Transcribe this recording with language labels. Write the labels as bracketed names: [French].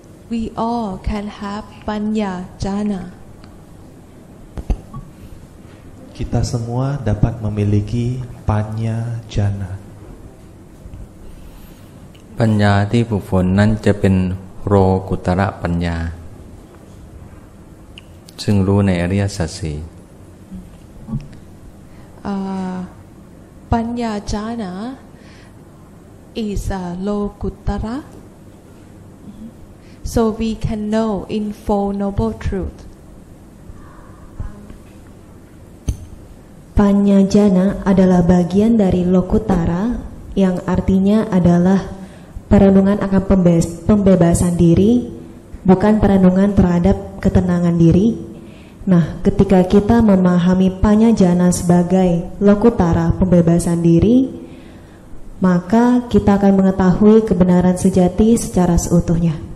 [English] We all can have panya jhana. [Indonesian] Kita semua dapat memiliki panya jana. [Thai] ปัญญาที่ฝึกฝนนั้นจะเป็นโลกุตระปัญญาซึ่งรู้ในอริยสัจสี่ [English] Panya jhana is a lokuttara, so we can know in Four Noble Truth. [Indonesian] Panya jana adalah bagian dari lokutara yang artinya adalah perenungan akan pembebasan diri, bukan perenungan terhadap ketenangan diri. Nah, ketika kita memahami panya jana sebagai lokutara pembebasan diri, maka kita akan mengetahui kebenaran sejati secara seutuhnya.